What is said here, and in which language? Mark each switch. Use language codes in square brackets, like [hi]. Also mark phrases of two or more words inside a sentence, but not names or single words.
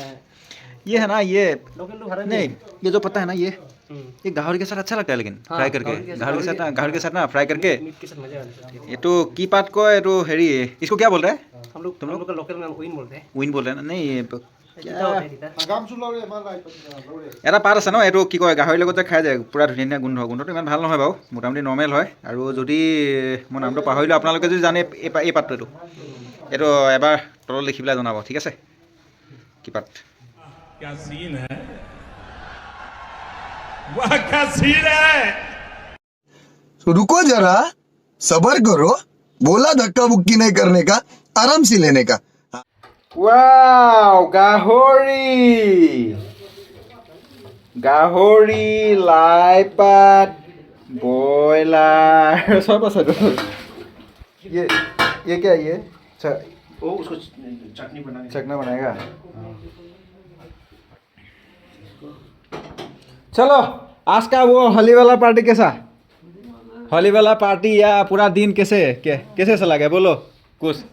[hi] ये है ना, ये लोकल लोग हरा नहीं, ये जो पत्ता है ना, ये गाहर के साथ अच्छा लगता है, लेकिन हाँ, फ्राई करके गाहर के साथ ना फ्राई करके। मीट के साथ मजा आता है। ये तो की पात को है तो हेरी, इसको क्या बोल रहा है? हम लोग का लोकल में विन बोलते हैं। উইন बोल रहे हैं ना? नहीं ये जीता होता है जीता। [as] এটা পাত আছে ন, এইটো কি কয়, গাহৰিৰ লগতে খাই যায়, পূৰা ধুনীয়া ধুনীয়া গোন্ধটো ইমান ভাল নহয় বাৰু, মোটামুটি নৰ্মেল হয়। আৰু যদি মই নামটো পাহৰিলোঁ, আপোনালোকে যদি জানে এই পাতটো, এইটো এবাৰ তলত লিখি পেলাই জনাব, ঠিক আছে? কি পাত? [hi] क्या सीन है, वाह क्या सीन है। तो रुको जरा, सबर करो, बोला धक्का बुक्की नहीं करने का, आराम से लेने का। [as] ৱাও, গাহৰি, লাই পাত, ব্ৰইলাৰ চব আছে তো। [hi] ये क्या है ये? वो उसको चटनी बनाने। चखना बनाएगा। चलो, आज का वो होली वाला पार्टी कैसा? होली वाला पार्टी या पूरा दिन कैसे चला गया, बोलो कुछ।